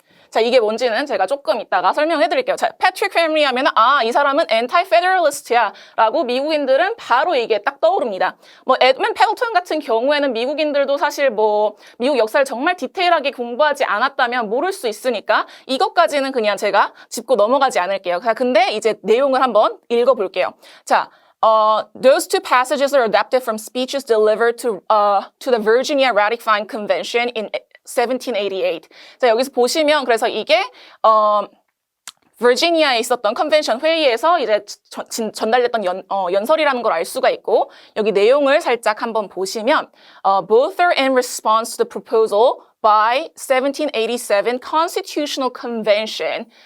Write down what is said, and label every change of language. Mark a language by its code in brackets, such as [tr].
[ko] 자, 이게 뭔지는 제가 조금 이따가 설명해 드릴게요. 자, 패트릭 헨리 하면 이 사람은 anti-federalist야 라고 미국인들은 바로 이게 딱 떠오릅니다. 뭐 에드먼 패들턴 같은 경우에는 미국인들도 사실 뭐 미국 역사를 정말 디테일하게 공부하지 않았다면 모를 수 있으니까 이것까지는 그냥 제가 짚고 넘어가지 않을게요. 자, 근데 이제 내용을 한번 읽어볼게요. [en] 자, those two passages are adapted from speeches delivered to the Virginia Ratifying Convention in 1788. [ko] 자, 여기서 보시면 그래서 이게 버지니아에 있었던 컨벤션 회의에서 이제 전달됐던 연설이라는 걸 알 수가 있고 여기 내용을 살짝 한번 보시면 [en] both are in response to the proposal by 1787 Constitutional Convention.